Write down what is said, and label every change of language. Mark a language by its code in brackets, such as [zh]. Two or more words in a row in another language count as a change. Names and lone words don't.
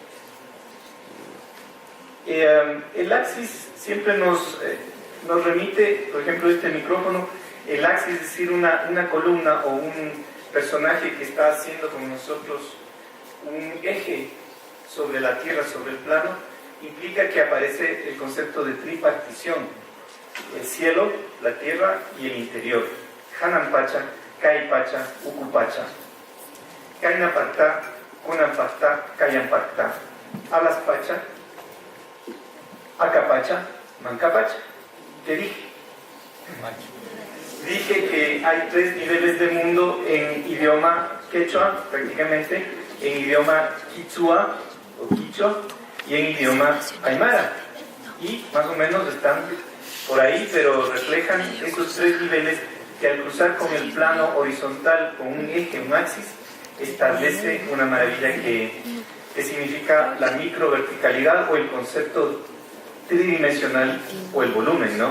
[es] El axis siempre nos remite, por ejemplo, este micrófono, el axis, es decir, una columna o un personaje que está haciendo con nosotros un eje sobre la tierra, sobre el plano, implica que aparece el concepto de tripartición: el cielo, la tierra y el interior. [qu] Hananpacha, Kaipacha, Ukupacha. Kainaparta, Kunanparta, Kayanparta. [ay] Alaspacha, Acapacha, Mancapacha. [es] ¿Qué dije? Dije que hay 3 niveles de mundo en idioma quechua, prácticamente, en idioma quichua o quichua y en idioma aymara. Y más o menos están por ahí, pero reflejan esos 3 niveles que al cruzar con el plano horizontal, con un eje, un axis, establece una maravilla que significa la microverticalidad o el concepto tridimensional o el volumen, ¿no?